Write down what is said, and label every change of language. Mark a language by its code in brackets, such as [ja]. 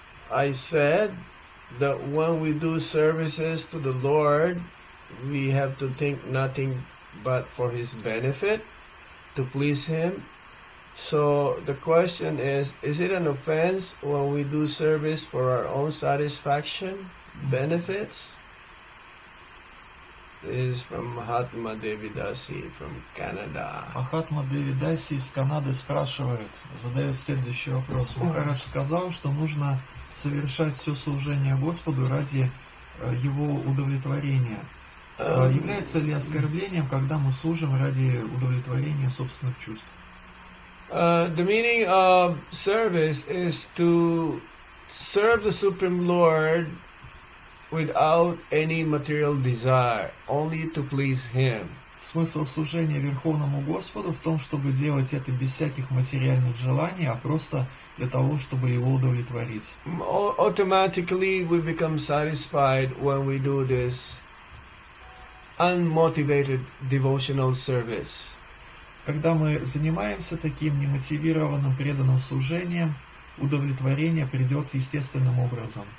[en] I said that when we do services to the Lord, we have to think nothing but for His benefit, to please Him. So the question is it an offense when we do service for our own satisfaction, benefits? This is from Mahatma Devidasi from Canada. [ru] Махатма Девидаси из Канады задает следующий вопрос. Махарадж сказал, что нужно совершать все служение Господу ради Его удовлетворения. Является ли оскорблением, когда мы служим ради удовлетворения собственных чувств? [en] The meaning of service is to serve the Supreme Lord without any material desire, only to please Him. [ru] Смысл служения Верховному Господу в том, чтобы делать это без всяких материальных желаний, а просто для того, чтобы Его удовлетворить. [en] Automatically we become satisfied when we do this unmotivated devotional service. [ru] Когда мы занимаемся таким немотивированным преданным служением, удовлетворение придет естественным образом.